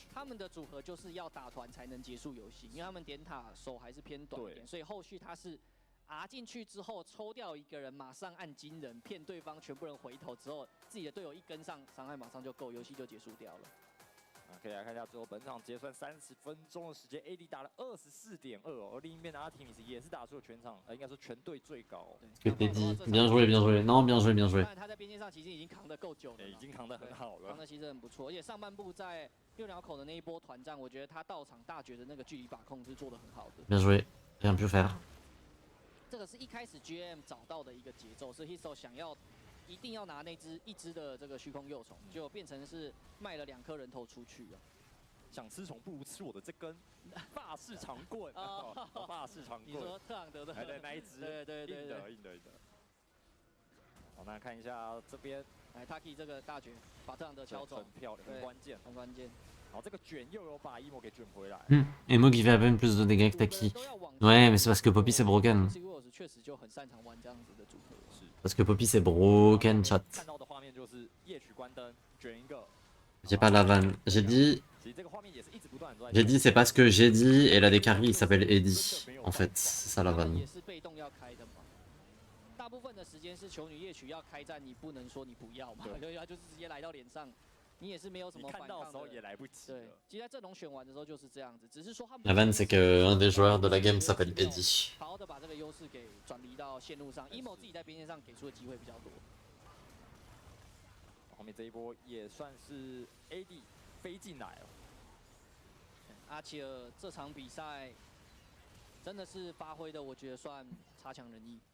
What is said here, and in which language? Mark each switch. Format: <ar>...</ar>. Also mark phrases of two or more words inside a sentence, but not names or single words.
<zh>他们的组合就是要打团才能结束游戏，因为他们点塔手还是偏短一点，所以后续他是R进去之后抽掉一个人，马上按惊人骗对方全部人回头之后，自己的队友一跟上，伤害马上就够，游戏就结束掉了。可以来看一下最后本场结算30分钟的时间 ，AD 打了24.2哦，而另一边的Artemis也是打出了全场，应该说全队最高。</zh> <fr>Que t'es dit, bien joué, bien joué, non, bien joué, bien joué.</fr> <zh>他在边线上其实已经扛得够久了，已经扛得很好了，扛得其实很不错，而且上半部在六鸟口的那一波团战，我觉得他到场大绝的那个距离把控是做得很好的。</zh> <fr>Bien joué, rien pu faire.</fr> <zh>这个是一开始 GM 找到的一个节奏，是 Histo 想要。一定要拿那一只的这个虚空幼虫，就变成是卖了2颗人头出去了。想吃虫不如吃我的这根法式长棍，法式长棍。你说特朗德的？对，那一只，硬的。好，那看一下这边， Taki 这个大绝把特朗德敲走，很漂亮，很关键，很关键。好，这个卷又有把 Emo 给卷回来。</zh> <fr>Emo qui fait à peine plus de dégâts que Taki. Ouais, mais c'est parce que Poppy c'est broken.</fr> <zh>确实就很擅长玩这样子的组合。</zh> <fr>Parce que Poppy c'est broken, chat.</fr> <zh>看到的画面就是夜曲关灯，卷一个。</zh> <fr>J'ai pas la vanne. J'ai dit c'est parce que j'ai dit et la des carries il s'appelle Eddie. En fait, c'est ça la vanne.</fr> <zh>大部分的时间是球女夜曲要开战，你不能说你不要嘛，对，他就是直接来到脸上，你也是没有什么反抗的。看到的时候也来不及。对，其实在阵容选完的时候就是这样子，只是说他们。</zh> <fr>La vanne c'est que un des joueurs de la game s'appelle Eddie.</fr> <zh>好好的把这个优势给转移到线路上 ，emo 自己在边线上给出的机会比较多。后面这一波也算是 AD 飞进来了。阿奇尔这场比赛真的是发挥的，我觉得算差强人意。</zh>